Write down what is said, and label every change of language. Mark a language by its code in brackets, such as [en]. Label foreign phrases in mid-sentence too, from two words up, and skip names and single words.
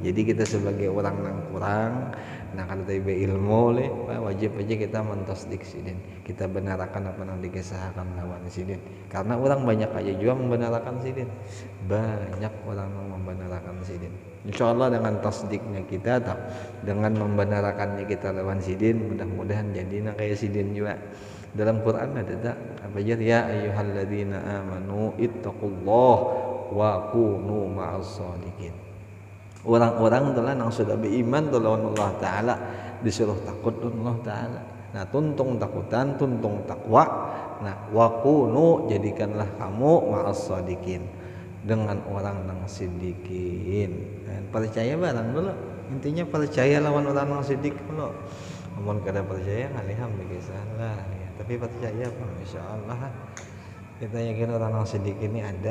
[bjn] Jadi kita sebagai orang yang kurang, nah kalau tiba ilmu wajib aja kita mentasdik sidin, kita benarkan apa yang dikisahkan lawan sidin. Karena orang banyak aja juga membenarkan sidin, banyak orang yang membenarkan sidin. Insyaallah dengan tasdiknya kita, dengan membenarkannya kita lawan sidin, mudah-mudahan jadi kayak sidin juga. Dalam Quran ada tak apa aja, [ar] يا أيها الذين آمنوا اتقوا الله وكونوا مع الصادقين. [bjn] Orang-orang telah yang sudah beriman lawan Allah Ta'ala disuruh takut Allah Ta'ala. Nah, tuntung takutan, tuntung takwa. Nah, [ar] وكونوا [bjn] jadikanlah kamu [ar] مع الصادقين, [bjn] dengan orang yang sidikin. Percaya barang dulu, intinya percaya lawan orang yang sidik dulu. Namun kada percaya ngaliham lah ya. Tapi percaya Pak, insyaallah kita yakin orang yang sidik ini ada.